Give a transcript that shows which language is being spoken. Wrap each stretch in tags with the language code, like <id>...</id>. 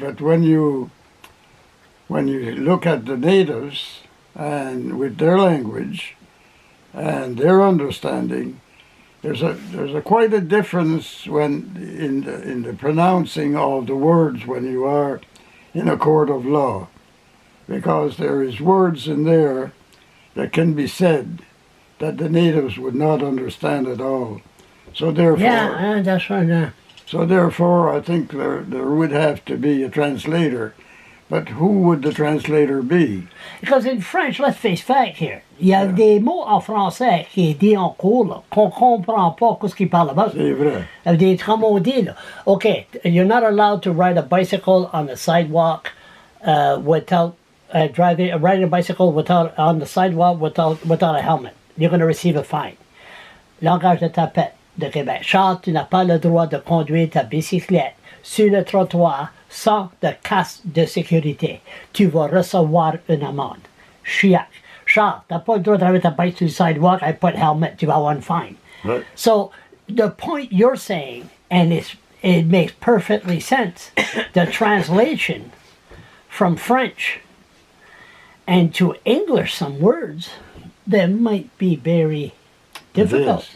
<en>But when you look at the natives and with their language and their understanding, there's a quite a difference when in the pronouncing of the words when you are in a court of law, because there is words in there that can be said that the natives would not understand at all. So therefore, Yeah, that's right. I think there would have to be a translator. But who would the translator be? Because in French, let's face fact here,</en> <fr>il y a des mots en français qui est dit en cours, là, qu'on comprend pas ce qu'ils parlent</fr> <en>about.</en> <fr>C'est vrai. Des tramondis, là.</fr> <en>Okay, you're not allowed to ride a bicycle on the sidewalk without riding a bicycle on the sidewalk without a helmet. You're going to receive a fine.</en> <fr>Langage de tapette de Québec. Charles, tu n'as pas le droit de conduire ta bicyclette sur le trottoir sans de casque de sécurité. Tu vas recevoir une amende. Chiac. Charles, tu n'as pas le droit de driver ta bike sur le</fr> <en>sidewalk and put helmet.</en> <fr>Tu vas avoir une fine.</fr> <en>Right. So the point you're saying, and it makes perfectly sense. The translation from French and to English, some words that might be very difficult.</en>